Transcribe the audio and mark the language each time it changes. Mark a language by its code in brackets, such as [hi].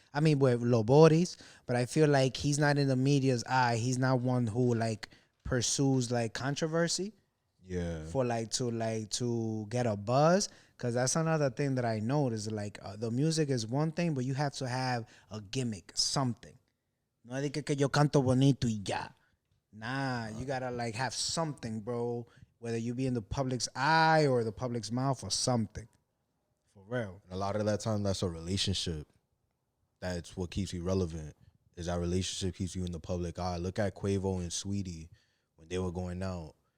[en] I mean, with Loboris. But I feel like he's not in the media's eye. He's not one who like pursues like controversy Yeah. for to get a buzz. Cause that's another thing that I noticed. Like the music is one thing, but you have to have a gimmick, something. [es] No es de que yo canto bonito y ya. [en] Nah, you gotta like have something, bro. Whether you be in the public's eye or the public's mouth or something. For real. And a lot of that time that's a relationship. That's what keeps you relevant. Is that relationship keeps you in the public eye. Look at Quavo and Sweetie when they were going out.